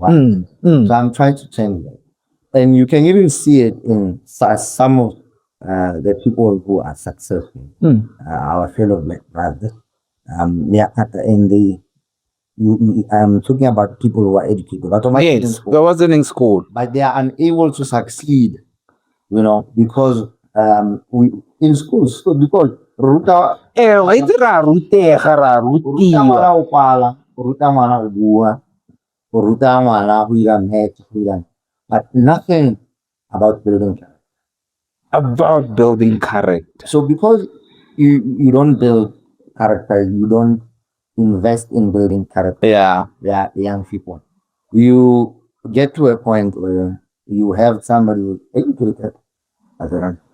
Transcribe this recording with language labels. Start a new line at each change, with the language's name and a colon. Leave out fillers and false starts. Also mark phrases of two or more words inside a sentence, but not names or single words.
English: So I'm trying to change that. And you can even see it in some of the people who are successful, our fellow black brothers. I'm talking about people who are educated, Yes, I wasn't in school. but they are unable to succeed, you know, because we in schools, because
Tswana: ruta ngwana o kwala, o ruta ngwana o bua, o ruta ngwana go ira math,
English: but nothing about building character. About building character. So because you don't build character, you don't invest in building character. Yeah. Yeah, young people. You get to a point where you have somebody who's educated as a